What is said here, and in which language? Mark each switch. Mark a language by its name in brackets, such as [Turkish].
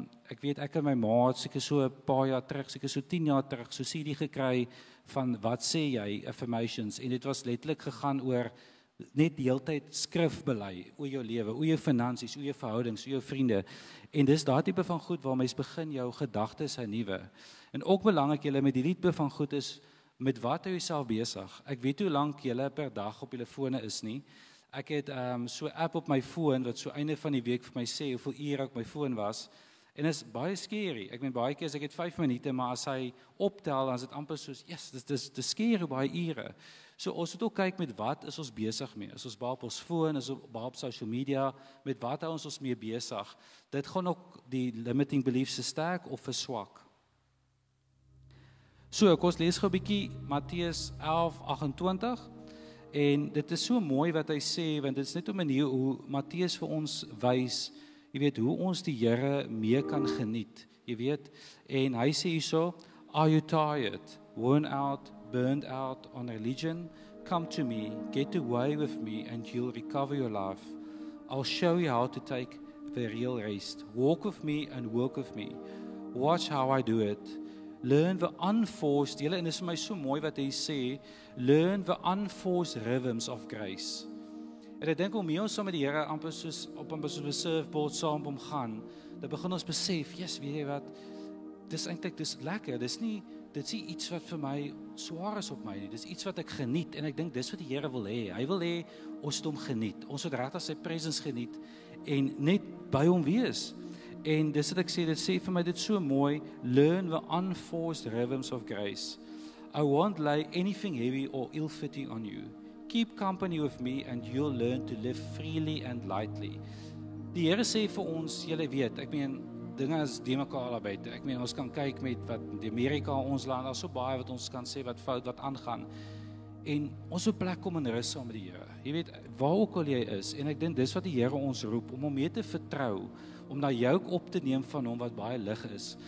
[Afrikaans] Ek weet, ek en my ma het seker so 'n paar jaar terug, seker so 10 jaar terug, so CD gekry van wat sê jy, affirmations, en dit was letterlik gegaan oor net die hele tyd skrif bely oor jou lewe, oor jou finansies, oor jou verhoudings, oor jou vriende. En dis daai tipe van goed waar mens begin jou gedagtes hernuwe. En ook belangrik julle met hierdie tipe van goed is, met wat hou jouself besig? Ek weet hoe lank julle per dag op julle fone is nie. Ek het so 'n app op my foon wat so einde van die week vir my sê hoeveel ure ek op my foon was. En is baie scary. Ek meen baie keer as ek het 5 minute, maar as hy optel, dan is dit amper soos, yes, dis scary baie ure. So ons moet ook kyk met wat is ons besig mee. Is ons baie op ons foon, is ons baie op social media, met wat hou ons mee besig? Dit gaan ook die limiting beliefs sterk of verswak. So, kom ons lees gou 'n bietjie Matteus 11:28. En dit is so mooi wat hy sê, want dit is net 'n manier hoe Matteus vir ons wys, jy weet, hoe ons die Here meer kan geniet. Jy weet, en hy sê hierso, [English] are you tired, worn out, burned out on religion? Come to me, get away with me, and you'll recover your life. I'll show you how to take the real rest. Walk with me and work with me. Watch how I do it. Learn the unforced, [Afrikaans] en dit is vir my so mooi wat hy sê, [English] learn the unforced rhythms of grace. [Afrikaans] En ek dink hoe meer ons saam met die Here amper soos op 'n surfboard saam hom gaan, dan begin ons besef, yes, weet jy wat, dis eintlik dis lekker. Dit is nie iets wat vir my swaar is op my nie. Dis iets wat ek geniet, en ek dink dis wat die Here wil hê. Hy wil hê ons moet hom geniet. Ons moet regtig sy presence geniet en net by hom wees. En dis wat ek sê, dit sê vir my dit so mooi, [English] learn the unforced rhythms of grace. I won't lay anything heavy or ill-fitting on you. Keep company with me and you'll learn to live freely and lightly. [Afrikaans] Die Here sê vir ons, julle weet, ek meen, dinge is die mekaar al buite. Ek meen, ons kan kyk met wat die Amerika, ons land, daar's so baie wat ons kan sê wat fout, wat aangaan. En ons moet plek kom in rus saam met die Here. Jy weet, waar ook al jy is, en ek dink dis wat die Here ons roep, om hom mee te vertrou, om daai juk op te neem van hom wat baie lig is.